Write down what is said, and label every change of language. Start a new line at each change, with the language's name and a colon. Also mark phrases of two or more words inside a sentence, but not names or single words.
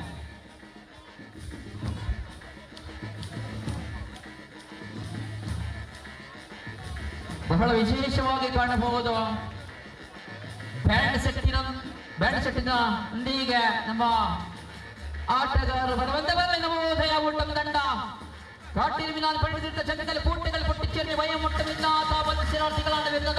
Kannada: ಬಹಳ ವಿಶೇಷವಾಗಿ ಕಾಣಬಹುದು. ಬ್ಯಾಂಡ್ ಸೆಟ್ಟಿನ ಇಂದಿಗೆ ನಮ್ಮ ಆಟಗಾರರು ಬರುವಂತೆ ಬರಲಿ ನವೋದಯ ಮುಟ್ಟಂಬಿ ತಂಡ.
Malayalam: കാട്ടിരുമിനാൽ പഴുതിട്ട ചെങ്കൽ പൂട്ടുകൾ പൊട്ടിച്ചെറിഞ്ഞ് ഭയമുട്ടുമില്ലാത്ത മത്സരാർത്ഥികളാണ് വരുന്നത്.